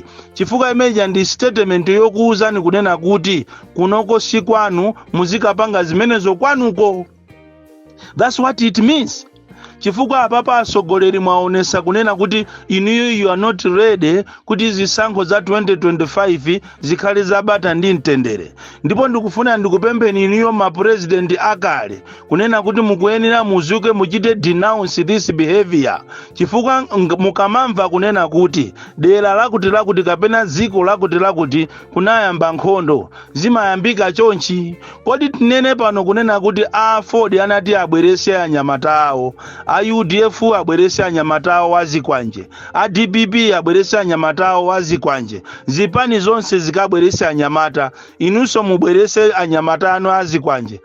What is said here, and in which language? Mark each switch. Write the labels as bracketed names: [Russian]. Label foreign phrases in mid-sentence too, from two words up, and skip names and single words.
[Nyanja] Chifukwa imeja ndi statement yokuuzani kunena kuti kunoko si kwanu, muzikapanga zimenezo kwanuko. [English] That's what it means. [Nyanja] chifukwa apapa asogoleri mwaonesa kunena kuti inuyo [English] you are not ready [Nyanja] kuti zisankho za 2025 zikhale zabata ndi mtendere. Ndipo ndikufuna ndikupempheni inuyo mapresident akale kunena kuti mukuyenera muzuke muchite [English] denounce this behavior, [Nyanja] chifukwa mukamamva kunena kuti dera lakuti kapena dziko lakuti kunayamba nkhondo zimayambika chonchi. Kodi tinene pano kunena kuti a Ford anati abwerese anyamata awo, a UDF abwerese anyamata awo wazikwanje, a DPP abwerese anyamata awo wazikwanje, zipani zonse zikabwerese anyamata, inunso mubwerese anyamata anu azikwanje.